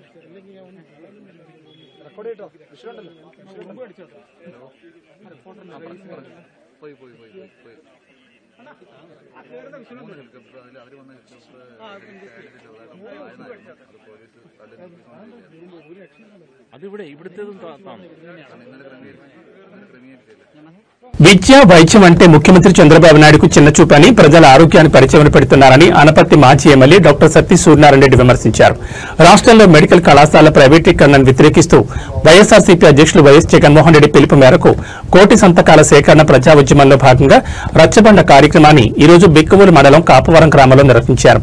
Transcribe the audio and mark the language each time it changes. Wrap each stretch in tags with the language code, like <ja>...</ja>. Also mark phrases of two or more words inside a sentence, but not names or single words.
<ml>റെക്കോർഡ് ചെയ്തോ വിഷയമുണ്ടല്ലോ മുമ്പ് അടിച്ചോ പോയി പോയി പോയി പോയി അതിവിടെ ഇവിടുത്തേതും</ml> <te>విద్య వైద్యం అంటే ముఖ్యమంత్రి చంద్రబాబు నాయుడుకు చిన్న చూపని, ప్రజల ఆరోగ్యాన్ని పరిచయం పెడుతున్నారని అనపర్తి మాజీ ఎమ్మెల్యే డాక్టర్ సత్తి సూర్యనారాయణ రెడ్డి విమర్శించారు. రాష్ట్రంలో మెడికల్ కళాశాల ప్రైవేటీకరణను వ్యతిరేకిస్తూ వైఎస్ఆర్సీపీ అధ్యక్షులు వైఎస్ జగన్మోహన్ రెడ్డి పిలుపు మేరకు కోటి సంతకాల సేకరణ ప్రజా ఉద్యమంలో భాగంగా రచ్చబండ కార్యక్రమాన్ని ఈరోజు బిక్కవోలు మండలం కాపవరం గ్రామంలో నిర్వహించారు.</te>